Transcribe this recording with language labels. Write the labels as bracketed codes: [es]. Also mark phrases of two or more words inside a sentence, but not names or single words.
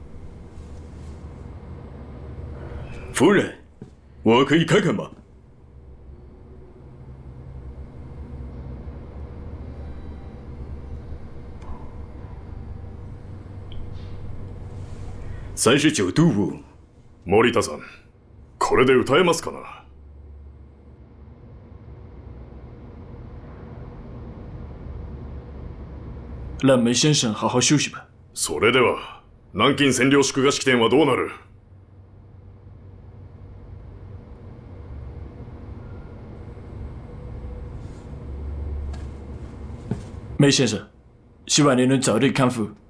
[zh] 夫人，我可以看看吗？39度を。 [ja] 森田さん、これで歌えますかな？ [zh] 让梅先生好好休息吧。 [ja] それでは、南京占領祝賀式典はどうなる？ [zh] 梅先生，希望您能早日康复。